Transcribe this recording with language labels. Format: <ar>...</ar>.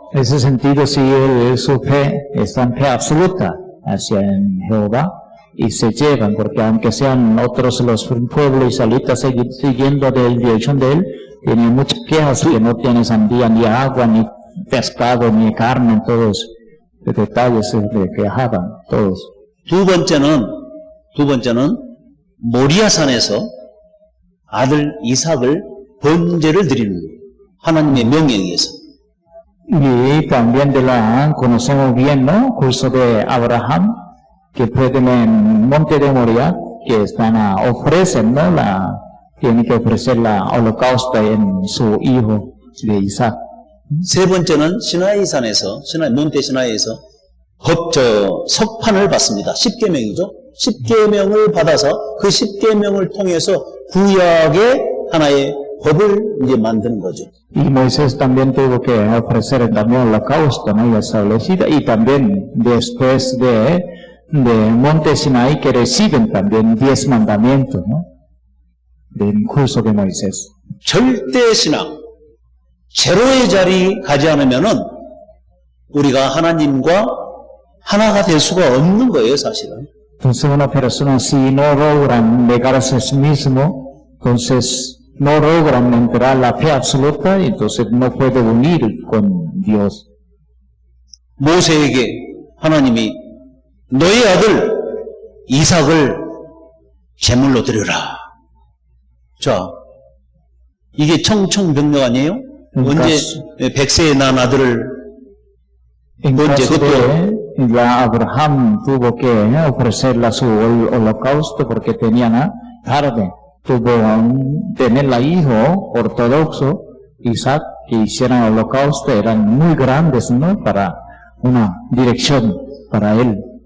<es>En ese sentido, si su fe está en fe absoluta hacia Jehová y se llevan, porque aunque sean otros los pueblos israelitas siguiendo la dirección de él, tienen muchas quejas que no tienen sandía, ni agua, ni pescado, ni carne, todos los detalles se quejaban, todos.</es> <ko>두 번째는 모리아산에서 아들 이삭을 번제를 드리는 거예요. 하나님의 명령에 의해서.</ko> <es>Y también conocemos bien, ¿no? Curso de Abraham, que pueden en Monte de Moria, que ofrecen, ¿no? Tienen que ofrecer la holocausto en su hijo de Isaac.</es> <ko>세 번째는 몬테 시나이에서 석판을 받습니다. 10계명이죠. 10계명을 받아서 그 10계명을 통해서 구약의 하나의 법을 이제 만드는 거죠.</ko> <es>Y Moisés también tuvo que ofrecer también el holocausto, ¿no? Y establecida, y también después de Monte Sinaí que reciben también 10 mandamientos, ¿no? Del curso de Moisés.</es> <ko>절대 신앙, 제로의 자리 가지 않으면은 우리가 하나님과 하나가 될 수가 없는 거예요, 사실은.</ko> <es>Entonces una persona si no logran negarse a sí mismo, entonces no logran entrar a la fe absoluta, entonces no puede unir con Dios.</es> <ko>모세에게 하나님이 너의 아들 이삭을 제물로 드려라. 자, 이게 청청병력 아니에요? 언제 100세에 난 아들을 언제 그것도</ko> <es>ya Abraham tuvo que ofrecerle su holocausto porque tenían tarde. Tuvo tener la hijo ortodoxo, Isaac, que hicieran el holocausto, eran muy grandes, ¿no? Para una dirección para él.</es>